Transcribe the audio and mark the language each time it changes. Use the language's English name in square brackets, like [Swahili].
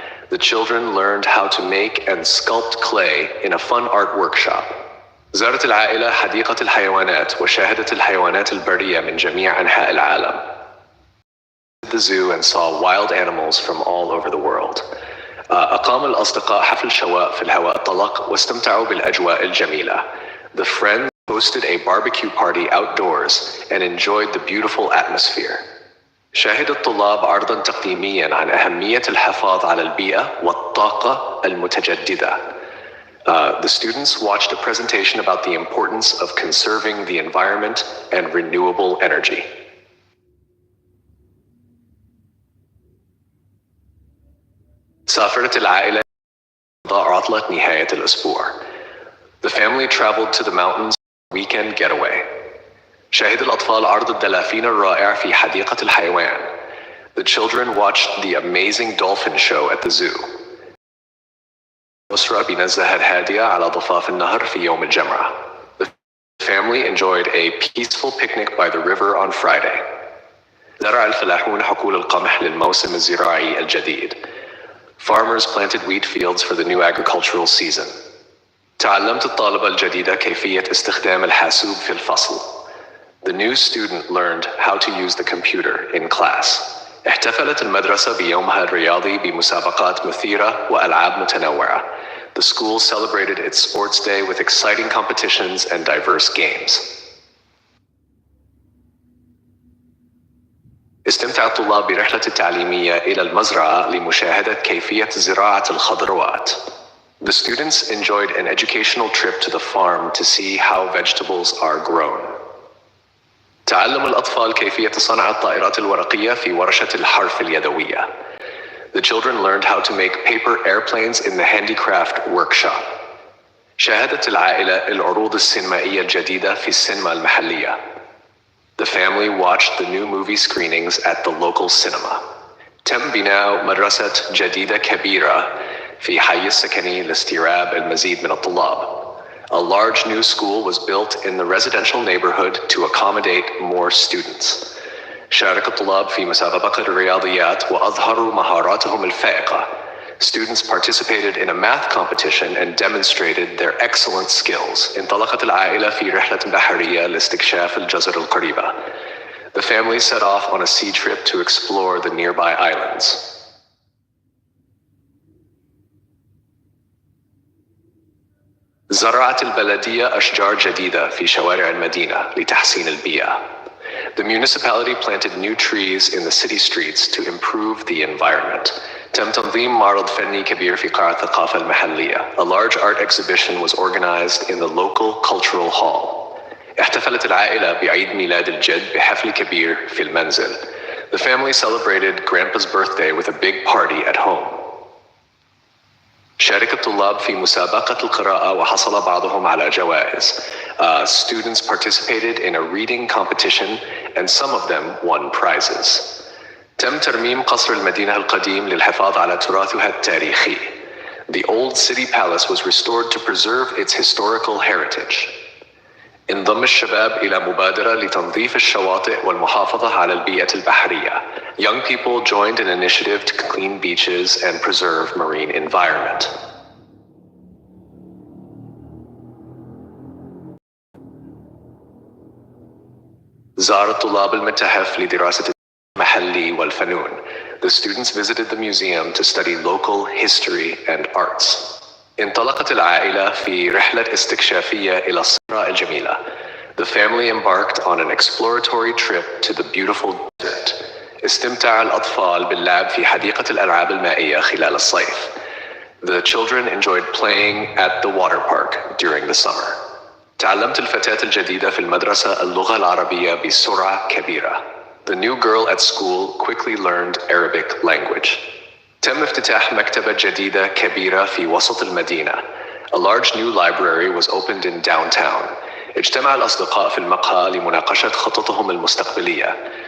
[English] The children learned how to make and sculpt clay in a fun art workshop. [Arabic] زارت العائلة حديقة الحيوانات وشاهدت الحيوانات البرية من جميع أنحاء العالم. [English] The zoo and saw wild animals from all over the world. [Arabic] أقام الأصدقاء حفل شواء في الهواء الطلق واستمتعوا بالأجواء الجميلة. [English] The friends hosted a barbecue party outdoors and enjoyed the beautiful atmosphere. [Arabic] شاهد الطلاب عرضاً تقديمياً عن أهمية الحفاظ على البيئة والطاقة المتجددة. [English] The students watched a presentation about the importance of conserving the environment and renewable energy. [Arabic] سافرت العائلة قضاء عطلة نهاية الأسبوع. [English] The family traveled to the mountains for a weekend getaway. [Arabic] شاهد الأطفال عرض الدلافين الرائع في حديقة الحيوان. [English] The children watched the amazing dolphin show at the zoo. [Arabic] الأسرة بنزهة هادئة على ضفاف النهر في يوم الجمعة. [English] The family enjoyed a peaceful picnic by the river on Friday. [Arabic] زرع الفلاحون حقول القمح للموسم الزراعي الجديد. [English] Farmers planted wheat fields for the new agricultural season. [Arabic] تعلمت الطالبة الجديدة كيفية استخدام الحاسوب في الفصل. [English] The new student learned how to use the computer in class. [Arabic] احتفلت المدرسة بيومها الرياضي بمسابقات مثيرة وألعاب متنوعة. [English] The school celebrated its sports day with exciting competitions and diverse games. [Arabic] استمتع الطلاب برحلة التعليمية إلى المزرعة لمشاهدة كيفية زراعة الخضروات. [English] The students enjoyed an educational trip to the farm to see how vegetables are grown. [Arabic] تعلم الأطفال كيفية صنع الطائرات الورقية في ورشة الحرف اليدوية. [English] The children learned how to make paper airplanes in the handicraft workshop. [Arabic] شاهدت العائلة العروض السينمائية الجديدة في السينما المحلية. [English] The family watched the new movie screenings at the local cinema. [Arabic] تم بناء مدرسة جديدة كبيرة في حي السكني لاستيعاب المزيد من الطلاب. [English] A large new school was built in the residential neighborhood to accommodate more students. [Arabic] شارك الطلاب في مسابقة الرياضيات وأظهروا مهاراتهم الفائقة. [English] Students participated in a math competition and demonstrated their excellent skills. [Arabic] انطلقت العائلة في رحلة بحرية لاستكشاف الجزر القريبة. [English] The family set off on a sea trip to explore the nearby islands. [Arabic] زرعت البلدية أشجار جديدة في شوارع المدينة لتحسين البيئة. [English] The municipality planted new trees in the city streets to improve the environment. [Arabic] تم تنظيم معرض فني كبير في قاعة الثقافة المحلية. [English] A large art exhibition was organized in the local cultural hall. [Arabic] احتفلت العائلة بعيد ميلاد الجد بحفل كبير في المنزل. [English] The family celebrated Grandpa's birthday with a big party at home. [Arabic] شارك الطلاب في مسابقة القراءة وحصل بعضهم على جوائز. [English] Students participated in a reading competition and some of them won prizes. [Arabic] تم ترميم قصر المدينة القديم للحفاظ على تراثها التاريخي. [English] The old city palace was restored to preserve its historical heritage. [Arabic] انضم الشباب إلى مبادرة لتنظيف الشواطئ والمحافظة على البيئة البحرية. [English] Young people joined an initiative to clean beaches and preserve marine environment. [Arabic] زار الطلاب المتحف لدراسة المحلي والفنون. [English] The students visited the museum to study local history and arts. [Arabic] انطلقت العائلة في رحلة استكشافية إلى الصحراء الجميلة. [English] The family embarked on an exploratory trip to the beautiful desert. [Arabic] استمتع الأطفال باللعب في حديقة الألعاب المائية خلال الصيف. [English] The children enjoyed playing at the water park during the summer. [Arabic] تعلمت الفتاة الجديدة في المدرسة اللغة العربية بسرعة كبيرة. [English] The new girl at school quickly learned Arabic language. [Arabic] تم افتتاح مكتبة جديدة كبيرة في وسط المدينة. [English] A large new library was opened in downtown. [Arabic] اجتمع الأصدقاء في المقهى لمناقشة خططهم المستقبلية.